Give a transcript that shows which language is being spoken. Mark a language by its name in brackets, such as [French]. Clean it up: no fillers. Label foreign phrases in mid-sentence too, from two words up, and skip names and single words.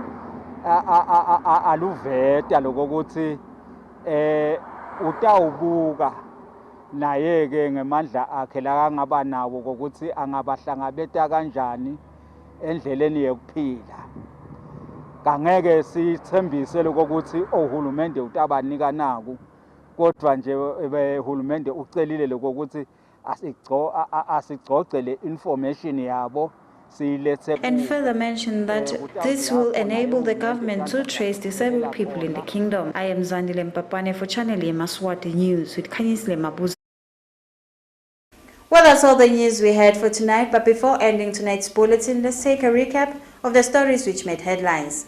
[Swati] aluveta lokuthi utawubuka naye ke ngemandla akhe la angaba nawo ukuthi angabahlangabeta kanjani endleleni yokuphila kangeke sithembise ukuthi uhulumende utabanika naku kodwa nje uhulumende ucelile lokuthi asigcogcele information yabo. [English] And further mentioned that this will enable the government to trace disabled people in the kingdom. I am Zandile Mpapane for Channel Yemaswati News with Kanyisle Mabuza. Well, that's all the news we had for tonight, but before ending tonight's bulletin, let's take a recap of the stories which made headlines.